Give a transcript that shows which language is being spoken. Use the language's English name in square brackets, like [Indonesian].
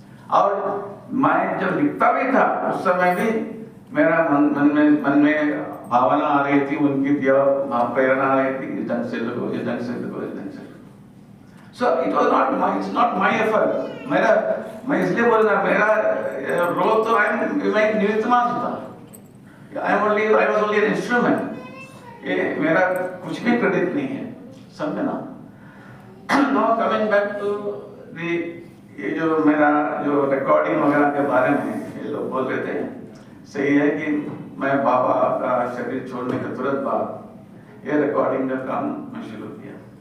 [Hindi] और मैं जब लिखता भी था उस समय भी मेरा मन में भावना आ रही थी, उनकी दिया प्रेरणा आ रही थी, इस ढंग से लिखो, इस ढंग से लिखो, इस ढंग से। [English] So it was not my effort। [Hindi] मैं इसलिए बोल रहा, मेरा रोल तो मैं निमित्त मात्र था। [English] I was only an instrument। [Hindi] ये मेरा कुछ भी क्रेडिट नहीं है, समझे ना। [English] Now coming back to the [Hindi] ये जो मेरा जो रिकॉर्डिंग वगैरह के बारे में ये लोग बोल रहे थे, सही है कि मैं बाबा का शरीर छोड़ने के तुरंत बाद ये रिकॉर्डिंग का काम मैं शुरू किया।